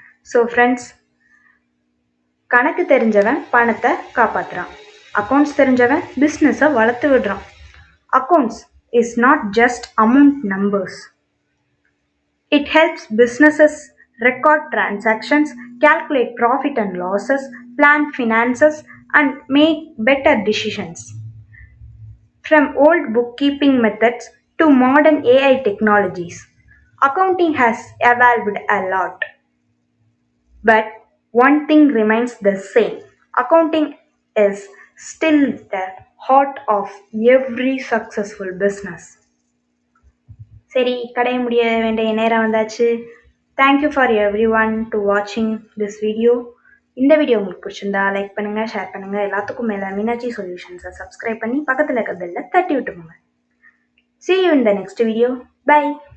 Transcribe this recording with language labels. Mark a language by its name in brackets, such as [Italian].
[Tamil] So friends, கணக்கு தெரிஞ்சவன் பணத்தை காப்பாற்றுறான். அக்கௌண்ட்ஸ் தெரிஞ்சவன் பிஸ்னஸை வளர்த்து விடுறான். [English] Accounts is not just amount numbers. It helps businesses record transactions, calculate profit and losses, plan finances, and make better decisions. From old bookkeeping methods to modern AI technologies, accounting has evolved a lot. But one thing remains the same. Accounting is still the heart of every successful business. [Tamil] சரி, கடைய முடிய வேண்டிய நேரம் வந்தாச்சு. [English] Thank you for every one to வாட்சிங் this video. [Tamil] இந்த video உங்களுக்கு பிடிச்சிருந்தா லைக் பண்ணுங்கள், ஷேர் பண்ணுங்கள். எல்லாத்துக்கும் மேலே மீனாட்சி சொல்யூஷன்ஸை சப்ஸ்கிரைப் பண்ணி பக்கத்தில் இருக்க பெல்ல தட்டி விட்டுருங்க. [English] See you in the next video. Bye.